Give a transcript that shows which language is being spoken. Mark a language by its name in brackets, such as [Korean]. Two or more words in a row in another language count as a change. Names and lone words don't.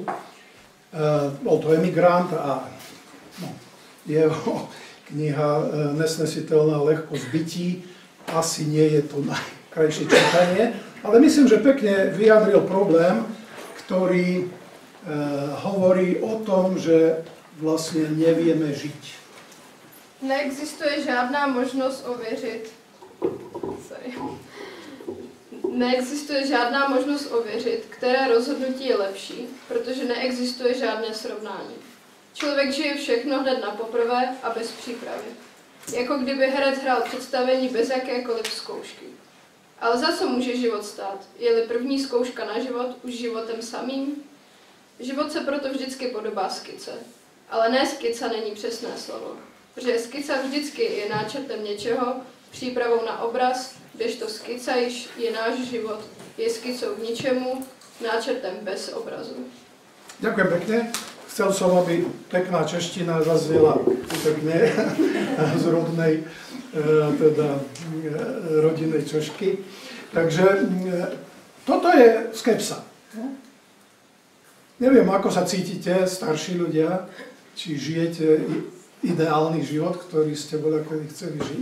[Slovak] Bol to emigrant a jeho kniha Nesnesiteľná ľahkosť bytí asi nie je to najkrajšie čítanie, ale myslím, že pekne vyjadril problém, ktorý hovorí o tom, že vlastně nevieme žiť. [Czech] Neexistuje žádná možnost ověřit. Neexistuje žádná možnost ověřit, které rozhodnutí je lepší, protože neexistuje žádné srovnání. Člověk žije všechno hned na poprvé a bez přípravy. Jako kdyby herec hrál představení bez jakékoliv zkoušky. Ale za co může život stát? Je-li první zkouška na život už životem samým? Život se proto vždycky podobá skice. Ale ne skica není přesné slovo, protože skica vždycky je náčrtem něčeho, přípravou na obraz, kdežto skica již je náš život, je skicou k ničemu, náčrtem bez obrazu. [Slovak] Ďakujem pekne. Chcel som, aby pekná čeština zaznela pekne z rodnej rodinnej Češky. Takže toto je skepsa. Neviem, ako sa cítite, starší ľudia, či žijete ideálny život, ktorý ste voľakedy chceli žiť.